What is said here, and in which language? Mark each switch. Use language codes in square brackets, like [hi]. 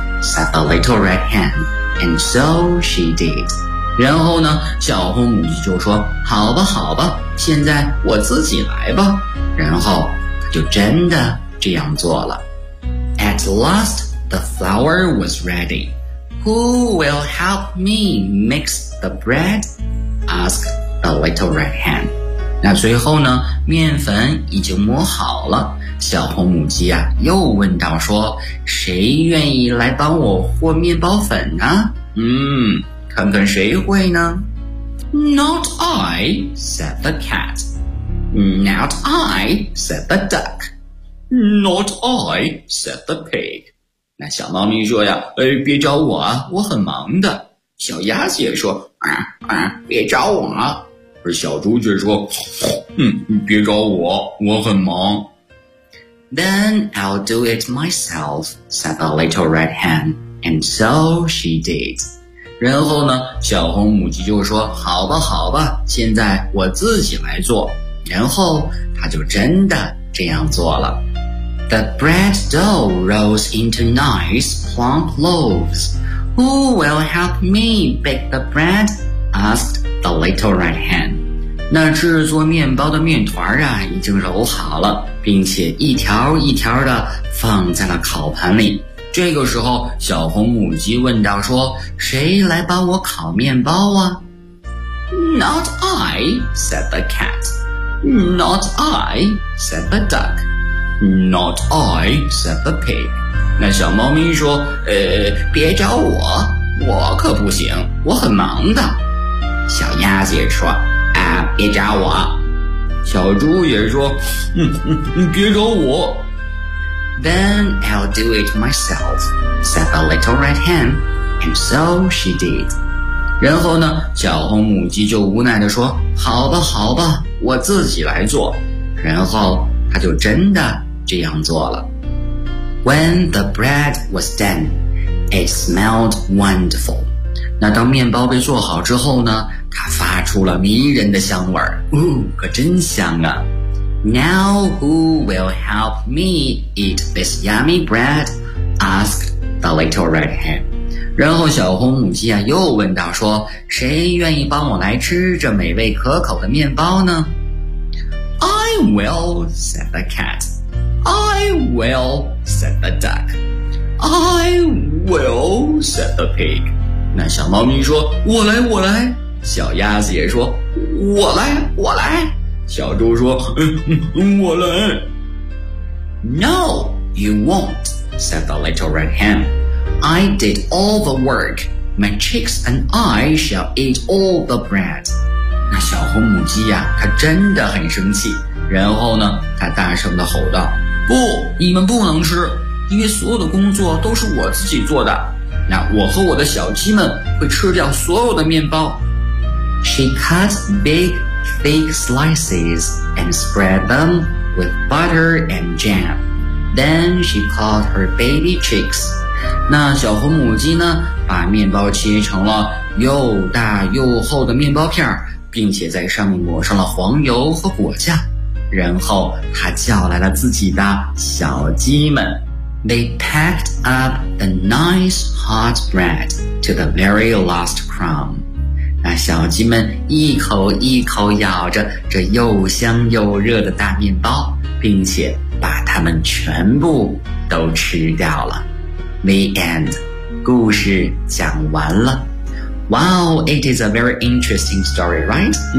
[en] Said the little red hen, and so she did. [zh] 然后呢，小红母鸡就说：“好吧，好吧，现在我自己来吧。” 然后她就真的这样做了。 [en] At last, the flour was ready. Who will help me mix the bread? Asked the little red hen. [zh] 那最后呢，面粉已经磨好了。小红母鸡又问道说谁愿意来帮我和面包粉呢看看谁会呢 [en] Not I, said the cat. Not I, said the duck. Not I, said the pig. [zh] 那小猫咪说别找我我很忙的。小鸭子也说别找我。而小猪却说别找我我很忙。 [en] Then I'll do it myself, said the little red hen, and so she did. [zh] 然后呢，小红母鸡就说，好吧，好吧，现在我自己来做。然后她就真的这样做了。 [en] The bread dough rose into nice plump loaves. Who will help me bake the bread? Asked the little red hen. [zh] 那制作面包的面团已经揉好了并且一条一条的放在了烤盘里。这个时候小红母鸡问道说，谁来帮我烤面包啊？ [en] Not I, said the cat. Not I, said the duck. Not I, said the pig. [zh] 那小猫咪说，别找我，我可不行，我很忙的。小鸭子也说，别找我。小猪也说，别找我。 [en] Then I'll do it myself, said the little red hen, and so she did. [zh] 然后呢，小红母鸡就无奈地说，好吧好吧，我自己来做。然后她就真的这样做了。 [en] When the bread was done, it smelled wonderful. [zh] 那当面包被做好之后呢，它发出了迷人的香味儿，可真香啊。 [en] Now who will help me eat this yummy bread? Asked the little red hen. [zh] 然后小红母鸡啊又问道说，谁愿意帮我来吃这美味可口的面包呢？ [en] I will, said the cat. I will, said the duck. I will, said the pig. [zh] 那小猫咪说，我来我来。小鸭子也说，我来我来。小猪说，我来。 [en] No, you won't, said the little red hen. I did all the work. My chicks and I shall eat all the bread. [zh] 那小红母鸡呀，它真的很生气，然后呢，它大声地吼道，不，你们不能吃，因为所有的工作都是我自己做的，那我和我的小鸡们会吃掉所有的面包。 [en] She cut big thick slices and spread them with butter and jam. Then she called her baby chicks. [zh] 那小红母鸡呢，把面包切成了又大又厚的面包片，并且在上面抹上了黄油和果酱。然后她叫来了自己的小鸡们。 [en] They packed up the nice hot bread to the very last crumb. [zh] 那小鸡们一口一口咬着这又香又热的大面包，并且把它们全部都吃掉了。 [en] The end. [zh] 故事讲完了。 [en] Wow, it is a very interesting story, right?